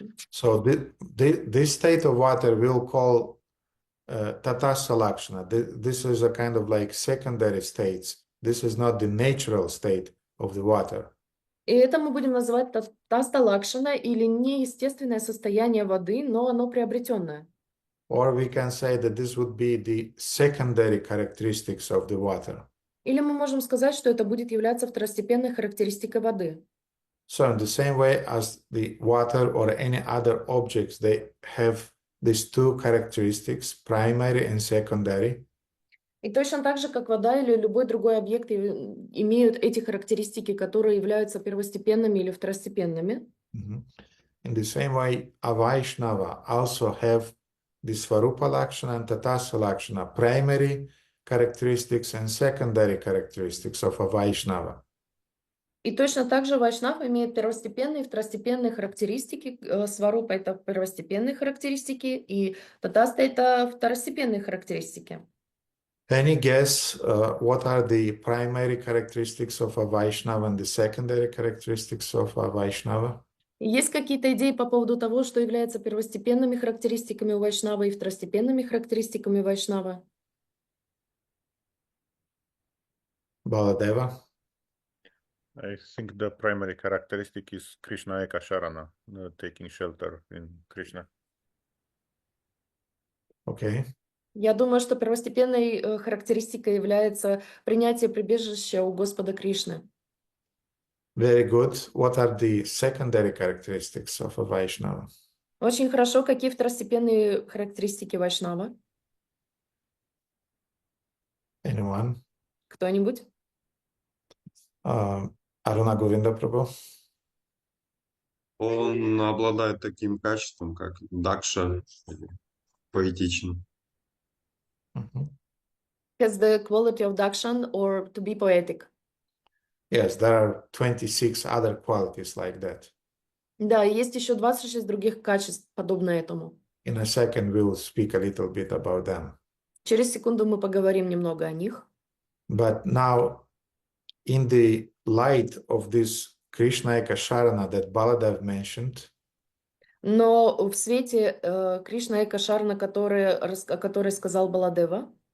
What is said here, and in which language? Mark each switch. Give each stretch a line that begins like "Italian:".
English: So this state of water we'll call Tatasa Lakshana. This is a kind of like secondary states. This is not the natural state of the water.
Russian: И это мы будем называть татаста лакшана или неестественное состояние воды, но оно приобретенное.
English: Or we can say that this would be the secondary characteristics of the water.
Russian: Или мы можем сказать, что это будет являться второстепенной характеристикой воды.
English: So in the same way as the water or any other objects, they have these two characteristics, primary and secondary.
Russian: И точно так же, как вода или любой другой объект имеют эти характеристики, которые являются первостепенными или второстепенными.
English: In the same way, a Vaishnava also have the Svarupa Lakshana and Tatasa Lakshana, primary characteristics and secondary characteristics of a Vaishnava.
Russian: И точно так же вайшнав имеет первостепенные и второстепенные характеристики. Сварупа – это первостепенные характеристики, и татаста – это второстепенные характеристики.
English: Any guess what are the primary characteristics of a Vaishnava and the secondary characteristics of a Vaishnava?
Russian: Есть какие-то идеи по поводу того, что является первостепенными характеристиками у вайшнава и второстепенными характеристиками вайшнава?
English: Baladeva? I think the primary characteristic is Krishna Eka Sharana, taking shelter in Krishna. Okay.
Russian: Я думаю, что первостепенной характеристикой является принятие прибежища у Господа Кришны.
English: Very good. What are the secondary characteristics of a Vaishnava?
Russian: Очень хорошо. Какие второстепенные характеристики вайшнава?
English: Anyone?
Russian: Кто-нибудь?
English: Aruna Govinda Prabhu?
Russian: Он обладает таким качеством, как Дакша, поэтичен. Mhm.
English: Has the quality of dakshan or to be poetic? Yes, there are 26 other qualities like that.
Russian: Да, есть еще 26 других качеств, подобно этому.
English: In a second, we'll speak a little bit about them.
Russian: Через секунду мы поговорим немного о них.
English: But now, in the light of this Krishna Ekasharana that Baladev mentioned,
Russian: Но в свете Кришна Эка Шарна, о которой сказал Баладева,